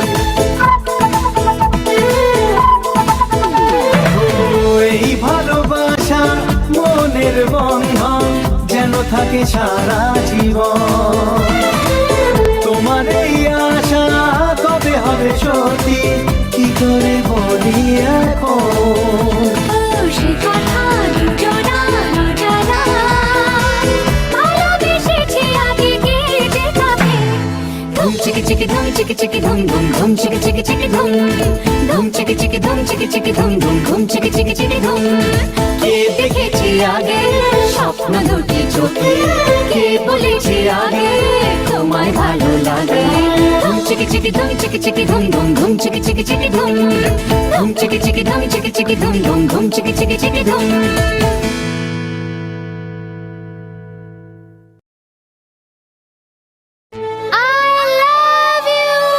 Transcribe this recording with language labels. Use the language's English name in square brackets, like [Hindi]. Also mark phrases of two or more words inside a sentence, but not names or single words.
[Bangla] এই ভালোবাসা মনের বন্ধন যেন থাকে সারা জীবন, তোমার এই আশা কবে হবে সত্যি কি করে বলি এখন। সে কথা দুজনার অজানা, ভালোবেসেছি আগে কে যে কাকে, dum chicka chicka dum chicka chicka dum dum dum chicka chicka chicka dum dum chicka chicka dum chicka chicka dum dum dum chicka chicka chicka dum কে দেখেছি আগে স্বপ্ন দুটি চোখে, কে বলেছি আগে তোমায় ভালো লাগে, dum chicka chicka dum chicka chicka dum dum dum chicka chicka chicka dum dum chicka chicka dum chicka chicka dum dum dum chicka chicka chicka dum [English] I love you.